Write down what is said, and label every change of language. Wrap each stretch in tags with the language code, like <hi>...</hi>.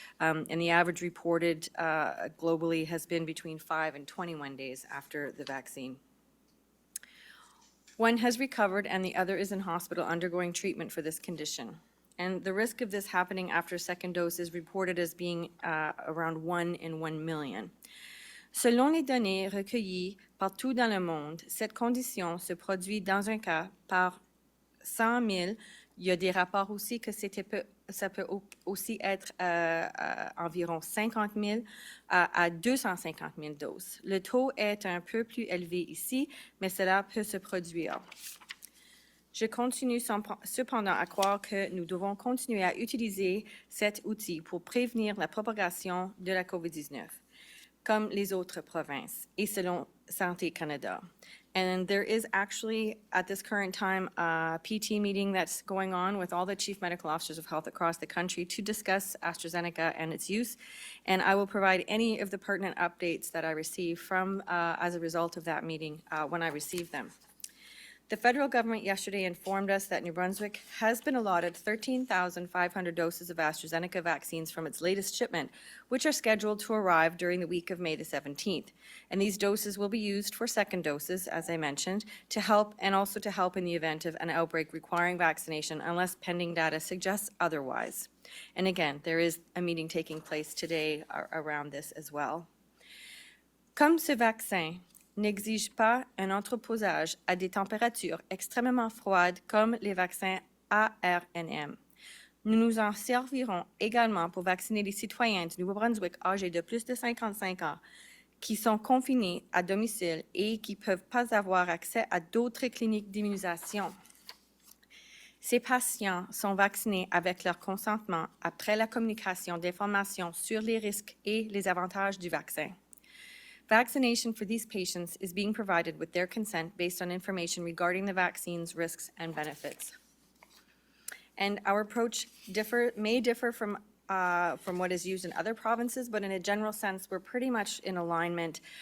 <en>And the average reported globally has been between 5 and 21 days after the vaccine. One has recovered and the other is in hospital undergoing treatment for this condition. And the risk of this happening after a second dose is reported as being around 1 in 1 million.</en> <fr>Selon les données recueillies partout dans le monde, cette condition se produit dans un cas par 100 000. Il y a des rapports aussi que ça peut aussi être environ 50 000 à 250 000 doses. Le taux est un peu plus élevé ici, mais cela peut se produire. Je continue cependant à croire que nous devons continuer à utiliser cet outil pour prévenir la propagation de la COVID-19. Comme les autres provinces, et selon Santé Canada.</fr> <en>And there is actually, at this current time, a PT meeting that's going on with all the chief medical officers of health across the country to discuss AstraZeneca and its use. And I will provide any of the pertinent updates that I receive from, as a result of that meeting when I receive them. The federal government yesterday informed us that New Brunswick has been allotted 13,500 doses of AstraZeneca vaccines from its latest shipment, which are scheduled to arrive during the week of May the 17th. And these doses will be used for second doses, as I mentioned, to help and also to help in the event of an outbreak requiring vaccination unless pending data suggests otherwise. And again, there is a meeting taking place today around this as well.</en> <fr>Comme ce vaccin n'exige pas un entreposage à des températures extrêmement froides comme les vaccins ARNM. Nous nous en servirons également pour vacciner les citoyens du Nouveau-Brunswick âgés de plus de 55 ans qui sont confinés à domicile et qui ne peuvent pas avoir accès à d'autres cliniques d'immunisation. Ces patients sont vaccinés avec leur consentement après la communication d'informations sur les risques et les avantages du vaccin.</fr> <en>Vaccination for these patients is being provided with their consent based on information regarding the vaccine's risks and benefits. And our approach may differ from what is used in other provinces, but in a general sense, we're pretty much in alignment.</en>